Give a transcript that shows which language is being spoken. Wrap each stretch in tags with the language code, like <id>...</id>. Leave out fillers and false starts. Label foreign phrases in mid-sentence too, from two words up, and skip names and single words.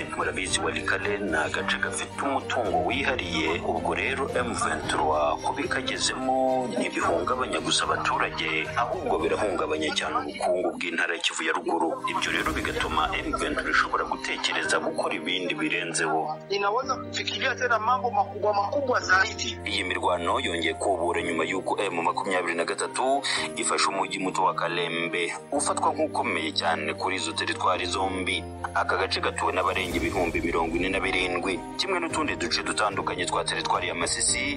<rw>Murabizi Walikale ni agace gafite umutungo wihariye, ubwo rero M23 kubikagezemo ntibihungabanya gusa abaturage ahubwo birahungabanya cyane ubukungu bw'intara ya Kivu ya ruguru. Ibyo rero bigatuma M23 ishobora gutekereza gukora ibindi birenzeho.</rw> <sw>Inaweza kufikiria tena mambo makubwa zaidi.</sw> <rw>Iyi mirwano yongeye kubura nyuma y'uko M23 ifashe umujyi muto wa Kalembe ufatwa nk'ukomeye cyane kuri izo teritwari zombi. Aka gace gatuwe n'abarenga ibihumbi 47 kimwe n'utundi duce dutandukanye twa teritwari ya Masisi.</rw>